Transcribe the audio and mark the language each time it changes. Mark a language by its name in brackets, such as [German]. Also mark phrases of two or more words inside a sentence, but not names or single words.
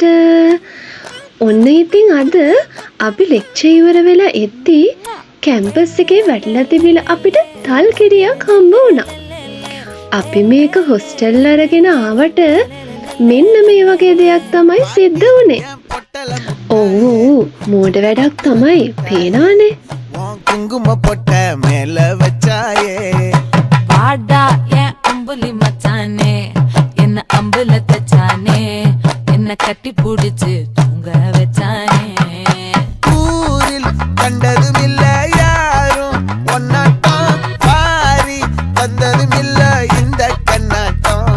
[Sinhala] ඔන්න ඉතින් අද අපි ලෙක්චර් ඉවර වෙලා එද්දි කැම්පස් එකේ වැටිලා තිබිලා අපිට තල් ගෙඩියක් හම්බ වුණා. අපි මේක හොස්ටල් අරගෙන ආවට මෙන්න මේ වගේ දෙයක් තමයි සිද්ධ වුනේ. ඔව් මෝඩ වැඩක් තමයි පේනවනේ. [Tamil] குங்கும பொட்ட மேல வச்சாயே வாடா என் அம்புலி மச்சானே என்ன அம்புல தச்சானே என்ன கட்டி புடிச்சு தூங்க வச்சானே ஊரில் கண்டதும் இல்ல யாரும் ஒன்னாட்டம் பாரி வந்ததும் இல்ல இந்த கண்ணாட்டம்